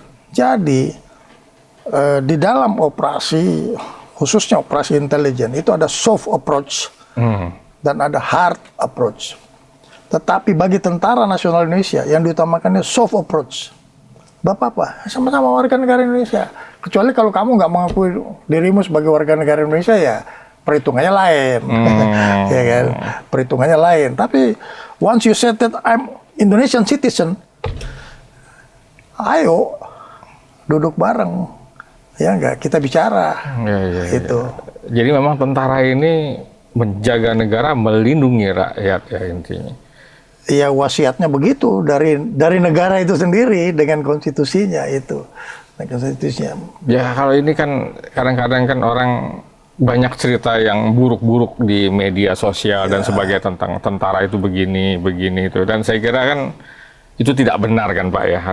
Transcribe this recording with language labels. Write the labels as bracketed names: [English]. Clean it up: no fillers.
[Indonesian] Jadi di dalam operasi, khususnya operasi intelijen, itu ada soft approach dan ada hard approach. Tetapi bagi Tentara Nasional Indonesia yang diutamakannya soft approach. Bapak, sama-sama warga negara Indonesia. Kecuali kalau kamu nggak mengakui dirimu sebagai warga negara Indonesia, ya perhitungannya lain. Ya kan? Perhitungannya lain. Tapi [English] once you said that I'm Indonesian citizen, [Indonesian] ayo duduk bareng. Ya enggak, kita bicara. Itu. Jadi memang tentara ini menjaga negara, melindungi rakyat ya intinya. Ya wasiatnya begitu dari negara itu sendiri dengan konstitusinya itu. Konstitusinya. Ya kalau ini kan kadang-kadang kan orang banyak cerita yang buruk-buruk di media sosial dan sebagainya tentang tentara itu begini itu, dan saya kira kan itu tidak benar kan Pak ya.